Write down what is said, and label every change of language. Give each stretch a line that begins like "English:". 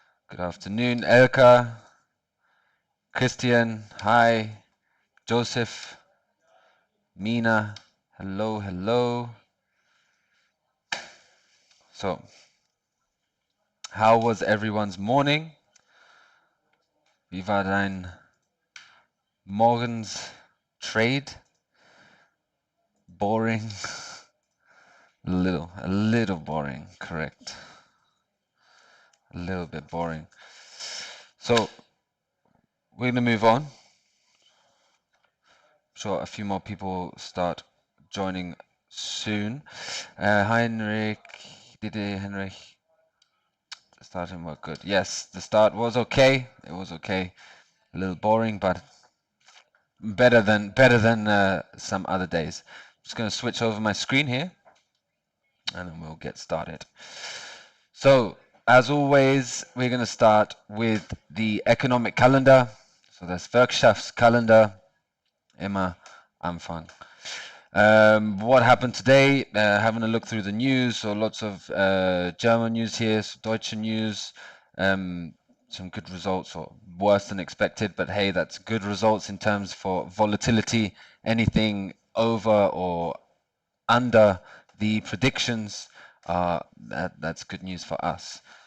English: Good afternoon, Elka, Christian, hi, Joseph, Mina, hello, hello. So, how was everyone's morning?
German: Wie war dein morgens trade?
English: Boring? a little boring, correct. A little bit boring. So, we're going to move on. I'm sure a few more people start joining soon. Heinrich, Henrich, the start didn't work good. Yes, the start was okay. It was okay. A little boring, but better than some other days. I'm just going to switch over my screen here, and then we'll get started. So, as always, we're going to start with the economic calendar.
German: So das Wirtschaftskalender, immer Anfang.
English: What happened today? Having a look through the news, so lots of German news here, so Deutsche news, some good results, or worse than expected, but hey, that's good results in terms for volatility. Anything over or under the predictions, that's good news for us.